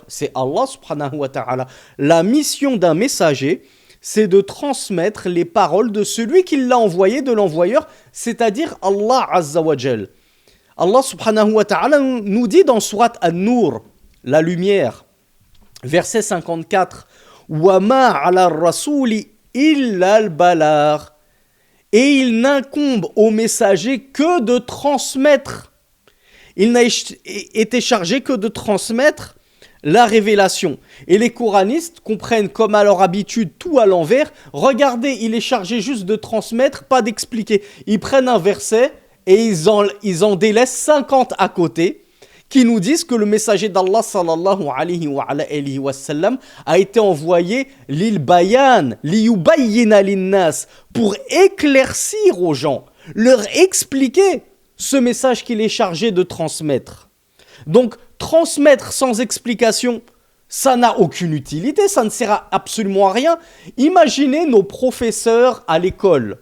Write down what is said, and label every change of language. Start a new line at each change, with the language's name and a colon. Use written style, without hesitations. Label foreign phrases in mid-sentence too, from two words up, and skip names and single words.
French: C'est Allah
Arabic: سبحانه وتعالى.
French: La mission d'un messager, c'est de transmettre les paroles de celui qui l'a envoyé, de l'envoyeur, c'est-à-dire Allah
Arabic: عز وجل.
French: Allah
Arabic: سبحانه وتعالى
French: nous dit dans Surat An-Nur, la lumière, verset 54,
Arabic: وما على الرسول إلا البلاغ.
French: Et il n'incombe au messager que de transmettre. Il n'a été chargé que de transmettre la révélation. Et les coranistes comprennent comme à leur habitude tout à l'envers. Regardez, il est chargé juste de transmettre, pas d'expliquer. Ils prennent un verset et ils en délaissent 50 à côté qui nous disent que le messager d'Allah
Arabic: صلى الله عليه وسلم
French: a été envoyé
Arabic: للبيان، ليبين للناس,
French: pour éclaircir aux gens, leur expliquer ce message qu'il est chargé de transmettre. Donc, transmettre sans explication, ça n'a aucune utilité, ça ne sert absolument à rien. Imaginez nos professeurs à l'école.